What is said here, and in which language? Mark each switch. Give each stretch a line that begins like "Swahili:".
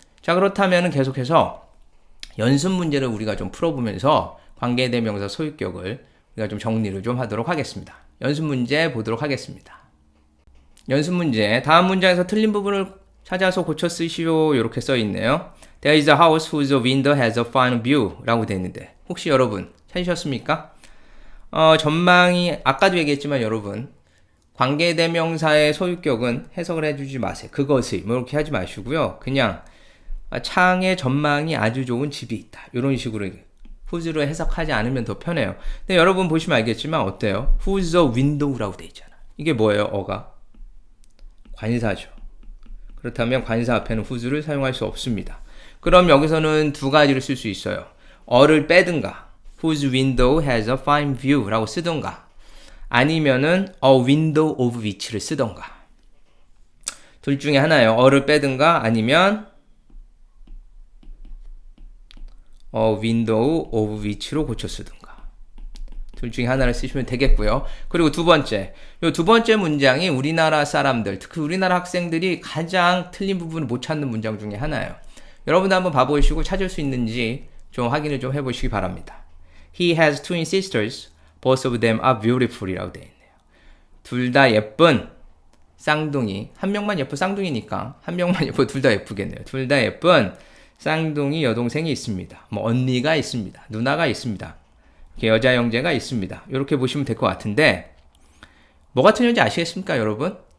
Korean: 자, 그렇다면 계속해서 연습 문제를 우리가 좀 풀어보면서 관계대명사 소유격을 우리가 좀 정리를 좀 하도록 하겠습니다. 연습 문제 보도록 하겠습니다. 연습 문제, 다음 문장에서 틀린 부분을 찾아서 고쳐 쓰시오 이렇게 써 있네요.
English: There is a house whose window has a fine view
Korean: 라고 되어 있는데 혹시 여러분 찾으셨습니까? 전망이 아까도 얘기했지만 여러분 관계대명사의 소유격은 해석을 해주지 마세요. 그것의 뭐 이렇게 하지 마시고요. 그냥 창에 전망이 아주 좋은 집이 있다. 이런 식으로 whose로 해석하지 않으면 더 편해요. 근데 여러분 보시면 알겠지만 어때요? whose window라고 돼 있잖아. 이게 뭐예요? 어가? 관사죠. 그렇다면 관사 앞에는 whose를 사용할 수 없습니다. 그럼 여기서는 두 가지를 쓸 수 있어요. 어를 빼든가
English: whose window has a fine view
Korean: 라고 쓰든가 아니면은
English: a window of which
Korean: 를 쓰든가 둘 중에 하나예요. 어를 빼든가 아니면
English: a window of which
Korean: 로 고쳐 쓰든가 둘 중에 하나를 쓰시면 되겠고요. 그리고 두 번째, 이 두 번째 문장이 우리나라 사람들, 특히 우리나라 학생들이 가장 틀린 부분을 못 찾는 문장 중에 하나예요. 여러분도 한번 봐보시고 찾을 수 있는지 좀 확인을 좀 해보시기 바랍니다.
English: He has twin sisters, both of them are beautiful
Korean: 이라고 되어 있네요. 둘 다 예쁜 쌍둥이, 한 명만 예쁜 쌍둥이니까 한 명만 예쁘고 둘 다 예쁘겠네요. 둘 다 예쁜 쌍둥이 여동생이 있습니다. 뭐 언니가 있습니다. 누나가 있습니다. 여자 형제가 있습니다. 이렇게 보시면 될 것 같은데 뭐가 틀린지 아시겠습니까, 여러분?